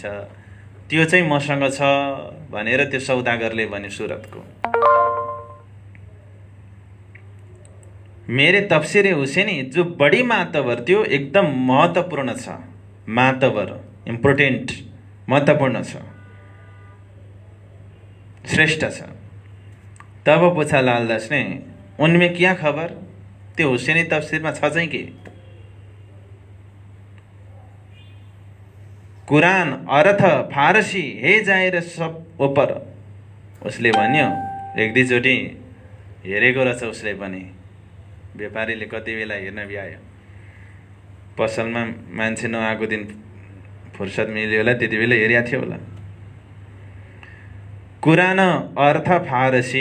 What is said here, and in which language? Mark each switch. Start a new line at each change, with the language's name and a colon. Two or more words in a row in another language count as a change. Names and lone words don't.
Nepali: त्यो चाहिँ मसँग छ भनेर त्यो सौदागरले भन्यो सुरतको। मेरे तफसिर हुसेनी जो बढी मातबर थियो, एकदम महत्त्वपूर्ण छ। मातबर, इम्पोर्टेन्ट, महत्त्वपूर्ण छ, श्रेष्ठ छ।
Hindi: तब पूछा लालदास ने, उनमें क्या खबर?
Nepali: त्यो हुसेनी तफसिरमा छ चाहिँ के?
Hindi: कुरान अर्थ फारसी हे जाएर सब ऊपर।
Nepali: उसले भन्यो, एक दुईचोटि हेरेको रहेछ उसले पनि। व्यापारीले कति बेला हेर्न भ्यायो। पसलमा मान्छे नआएको दिन फुर्सद मिल्यो होला, त्यति बेला हेरेको थियो होला।
Hindi: कुरान अर्थ फारसी।